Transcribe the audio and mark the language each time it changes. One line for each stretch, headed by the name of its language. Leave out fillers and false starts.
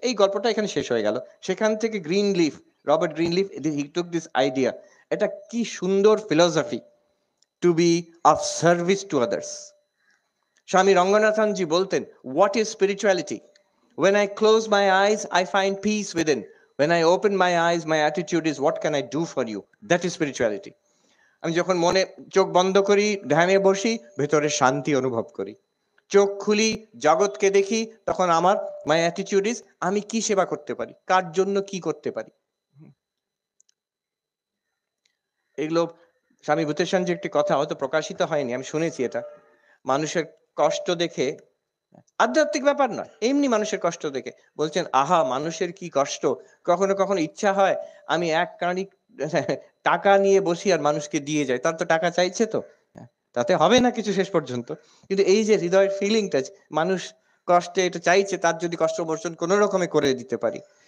Bangla: এই গল্পটা এখানে শেষ হয়ে গেল। সেখান থেকে Robert Greenleaf,
English: He took this idea.
Bangla: এটা কি সুন্দর
English: Philosophy, to be of service to others. Swami Ranganathanji
Bangla: বলতেন,
English: What is spirituality? When I close my eyes, I find peace within. When I open my eyes, my attitude is, what can I do for you? That is spirituality.
Bangla: আমি যখন মনে চোখ বন্ধ করি, ধ্যানে বসি, ভেতরে শান্তি অনুভব করি। চোখ খুলি, জগৎকে দেখি, তখন আমার
English: my attitude is,
Bangla: আমি কি সেবা করতে পারি, কার জন্য কি করতে পারি। এগুলো স্বামী ভূতেশান যে একটি কথা, হয়তো প্রকাশিত হয়নি, আমি শুনেছি এটা, মানুষের কষ্ট দেখে, আধ্যাত্মিক ব্যাপার না, এমনি মানুষের কষ্ট দেখে বলছেন, আহা মানুষের কি কষ্ট, কখনো কখনো ইচ্ছা হয় আমি এক কাঁড়ি টাকা নিয়ে বসি আর মানুষকে দিয়ে যাই, তার তো টাকা চাইছে, তো তাতে হবে না কিছু শেষ পর্যন্ত, কিন্তু এই যে হৃদয়ের ফিলিংটা, মানুষ কষ্টে এটা চাইছে, তার যদি কষ্ট মোচন কোনো রকমে করে দিতে পারি।